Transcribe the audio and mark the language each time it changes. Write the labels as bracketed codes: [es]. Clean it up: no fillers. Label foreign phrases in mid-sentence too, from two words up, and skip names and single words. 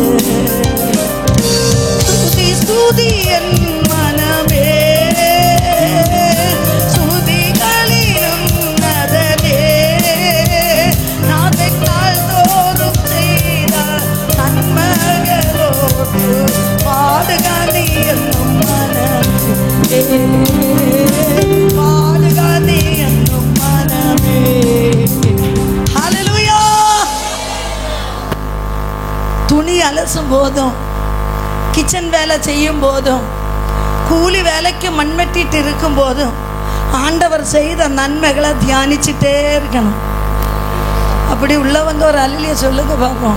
[ml] സ്തുതി സ്തുതി എൻ മനമേ, സ്തുതികളിലുന്നതനെ നാഥനാൽ തോറും ചെയ്ത നന്മകളോർത്തു പാടുക നീ എന്നും മനമേ, പാടുക നീ എന്നും മനമേ. ഹല്ലേലൂയ. [ta] துணி அலசும் போதும், கிச்சன் வேலை செய்யும் போதும், கூலி வேலைக்கு மண்வெட்டிட்டு இருக்கும் போதும் ஆண்டவர் செய்த நன்மைகளை தியானிச்சுட்டே இருக்கணும். அப்படி உள்ளவங்க ஒரு அல்லிய சொல்லுங்க பார்ப்போம்.